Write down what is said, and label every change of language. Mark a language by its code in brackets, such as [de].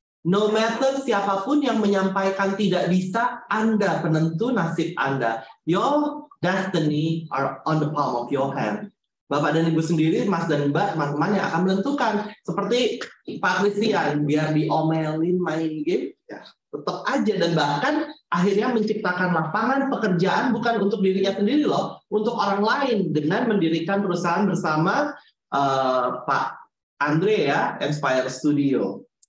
[en] No matter [id] siapapun yang menyampaikan tidak bisa, Anda penentu nasib Anda. [en] Your destiny are on the palm of your hand. [id] Bapak dan Ibu sendiri, Mas dan Mbak, teman-teman yang akan menentukan. Seperti Pak Christian, biar diomelin main game, ya tetap aja. Dan bahkan akhirnya menciptakan lapangan pekerjaan bukan untuk dirinya sendiri loh, untuk orang lain dengan mendirikan perusahaan bersama Pak Andre ya, Inspire Studio.